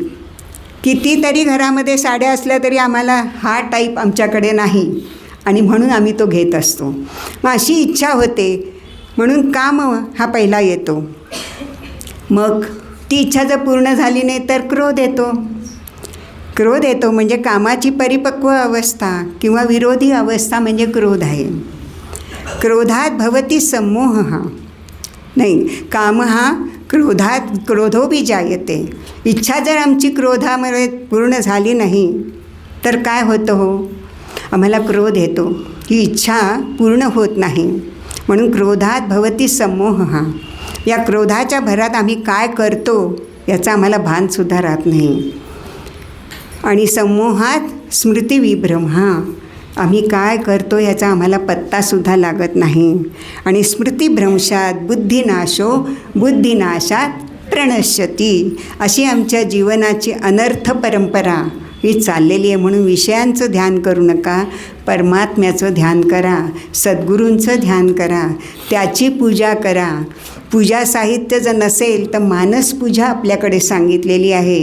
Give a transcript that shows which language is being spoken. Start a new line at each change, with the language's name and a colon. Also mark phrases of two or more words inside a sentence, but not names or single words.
Marathi: कितीतरी घरामध्ये साड्या असल्या तरी आम्हाला हा टाईप आमच्याकडे नाही आणि म्हणून आम्ही तो घेत असतो. मग अशी इच्छा होते, म्हणून काम हा पहिला येतो. मग ती इच्छा जर पूर्ण झाली नाही तर क्रोध येतो. क्रोध येतो म्हणजे कामाची परिपक्व अवस्था किंवा विरोधी अवस्था म्हणजे क्रोध आहे.
Sanskrit: क्रोधात भवती सम्मोह,
Marathi: नाही काम हा
Sanskrit: क्रोधात क्रोधोबी जायते.
Marathi: इच्छा जर आमची क्रोधामुळे पूर्ण झाली नाही तर काय होतं हो, आम्हाला क्रोध येतो, ही इच्छा पूर्ण होत नाही. म्हणून
Sanskrit: क्रोधात भवती सम्मोह.
Marathi: या क्रोधाच्या भरात आम्ही काय करतो याचा आम्हाला भानसुद्धा राहत नाही. आणि
Sanskrit: सम्मोहात स्मृतिविभ्रम,
Marathi: आम्ही काय करतो याचा आम्हाला पत्तासुद्धा लागत नाही.
Sanskrit: आणि स्मृतिभ्रंशात बुद्धिनाशो, बुद्धिनाशात प्रणश्यती.
Marathi: अशी आमच्या जीवनाची अनर्थ परंपरा ही चाललेली आहे. म्हणून विषयांचं ध्यान करू नका, परमात्म्याचं ध्यान करा, सद्गुरूंचं ध्यान करा, त्याची पूजा करा. पूजा साहित्य जर नसेल तर मानसपूजा आपल्याकडे सांगितलेली आहे.